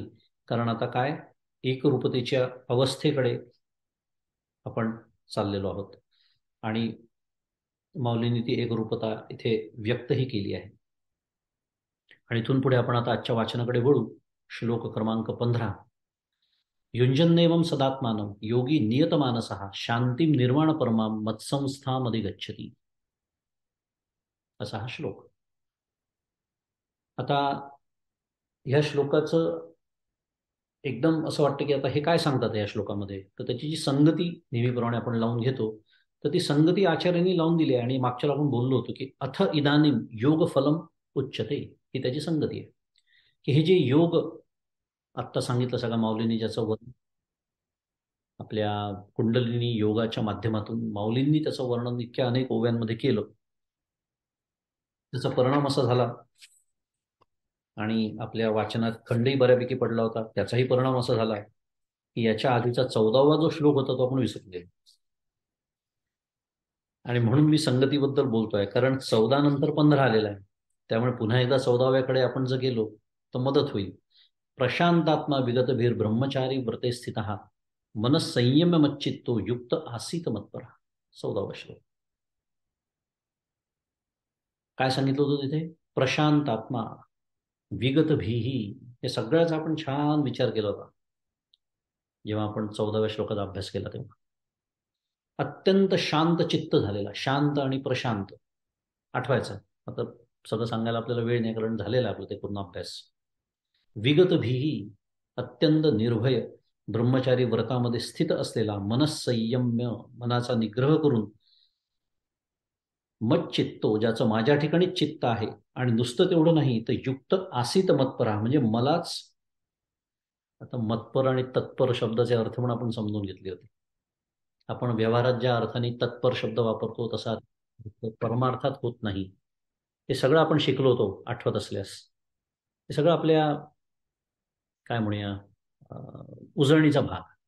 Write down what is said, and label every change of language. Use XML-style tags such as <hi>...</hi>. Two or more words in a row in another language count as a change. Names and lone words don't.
<mr>कारण आता काय, एकरूपतेच्या अवस्थेकडे आपण चाललेलो आहोत. आणि माऊलींनी ती एकरूपता इथे व्यक्तही केली आहे. आणि इथून पुढे आपण आता आजच्या वाचनाकडे वळू. श्लोक क्रमांक 15.</mr> <sa>युंजन्नेवम सदात्मानं योगी नियतमानसः शांतीम निर्वाण परमां मत्संस्थामध्ये गच्छती,</sa> <mr>असा हा श्लोक. आता ह्या श्लोकाचं एकदम असं वाटतं की आता हे काय सांगतात या श्लोकामध्ये, तर त्याची जी संगती नेहमीप्रमाणे आपण लावून घेतो, तर ती संगती आचार्यांनी लावून दिली आहे. आणि मागच्याला आपण बोललो होतो की</mr> <sa>अथ इदानीम योग फलम उच्यते,</sa> <mr>ही त्याची संगती आहे. की हे जे योग आत्ता सांगितलं सगळ्या माऊलींनी, ज्याचं आपल्या कुंडलिनी योगाच्या माध्यमातून माऊलींनी त्याचं वर्णन इतक्या अनेक ओव्यांमध्ये केलं, त्याचा परिणाम असा झाला. आणि आपल्या वाचनात खंडही बऱ्यापैकी पडला होता, त्याचाही परिणाम असा झाला की याच्या आधीचा 14वा जो श्लोक होता तो आपण विसरून गेलो. आणि म्हणून मी संगतीबद्दल बोलतोय, कारण 14 नंतर 15 आलेला आहे. त्यामुळे पुन्हा एकदा 14व्याकडे आपण जर गेलो तर मदत होईल.</mr> <sa>प्रशांतात्मा विगतभीर ब्रह्मचारी व्रते स्थित मनसंयम्य मच्चित्तो युक्त आसीत मत्परा.</sa> <mr>14वा श्लोक काय सांगितलं होतं तिथे?</mr> <sa>प्रशांतात्मा विगत भीही,</sa> <mr>हे सगळ्याचा आपण छान विचार केला होता जेव्हा आपण 14व्या श्लोकाचा अभ्यास केला तेव्हा. अत्यंत शांत चित्त झालेला, शांत आणि प्रशांत आठवायचं. आता सगळं सांगायला आपल्याला वेळ नाही, कारण झालेला आपलं ते पूर्ण अभ्यास.</mr> <sa>विगत भीही,</sa> <mr>अत्यंत निर्भय ब्रह्मचारी व्रतामध्ये स्थित असलेला, मनसंयम्य मनाचा निग्रह करून,</mr> <sa>मत चित्तो</sa> <mr>ज्याचं माझ्या ठिकाणीच चित्त आहे, आणि नुसतं तेवढं नाही तर</mr> <sa>युक्त आसीत मत्परा,</sa> <mr>म्हणजे मलाच. आता मतपर आणि तत्पर शब्दाचे अर्थ पण आपण समजून घेतले होते. आपण व्यवहारात ज्या अर्थाने तत्पर शब्द वापरतो तसा परमार्थात होत नाही. हे सगळं आपण शिकलो होतो आठवत असल्यास. हे सगळं आपल्या काय म्हणूया उजळणीचा भाग.</mr>